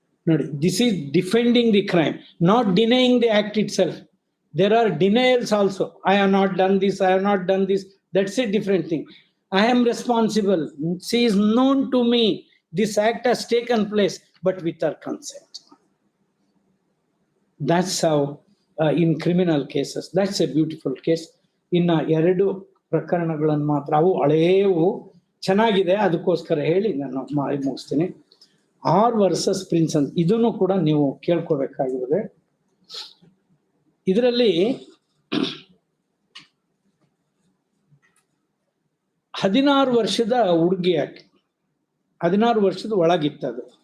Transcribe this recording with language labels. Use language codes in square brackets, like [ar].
[kn] ನೋಡಿ, [en] This is defending the crime, not denying the act itself. There are denials also. I have not done this, I have not done this. That's a different thing. I am responsible. She is known to me. This act has taken place, but with her consent. That's how in criminal cases. That's a beautiful case. [kn] ಇನ್ನು 2 ಪ್ರಕರಣಗಳನ್ನು ಮಾತ್ರ, ಅವು ಹಳೆಯವು, ಚೆನ್ನಾಗಿದೆ, ಅದಕ್ಕೋಸ್ಕರ ಹೇಳಿ ನಾನು ಮುಗಿಸ್ತೀನಿ. R versus prince ಅಂತ, ಇದನ್ನು ಕೂಡ ನೀವು ಕೇಳ್ಕೋಬೇಕಾಗಿರುತ್ತೆ. ಇದರಲ್ಲಿ 16 ವರ್ಷದ ಹುಡುಗಿ, ಯಾಕೆ 16 ವರ್ಷದ ಒಳಗಿತ್ತದು.